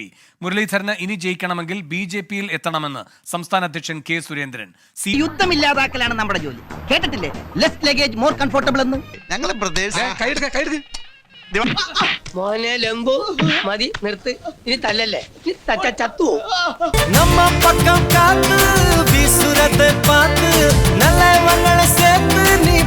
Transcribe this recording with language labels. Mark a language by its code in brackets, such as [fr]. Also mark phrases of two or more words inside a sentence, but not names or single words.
[ml] മുരളീധരന് ഇനി ജയിക്കണമെങ്കിൽ BJPയിൽ എത്തണമെന്ന് സംസ്ഥാന അധ്യക്ഷൻ K. സുരേന്ദ്രൻ. യുദ്ധമില്ലാതാക്കലാണ് നമ്മുടെ ജോലി. കേട്ടിട്ടില്ലേ, [en] less luggage more comfortable [ml] എന്ന്. ഞങ്ങൾ മോനെ ലംബു മതി നിർത്ത്, ഇനി തല്ലല്ലേ, ചത്തു. [ta] நம்ம பக்கம் காத்து வீசுறத பார்த்து நல்லவங்களை சேர்த்து நீ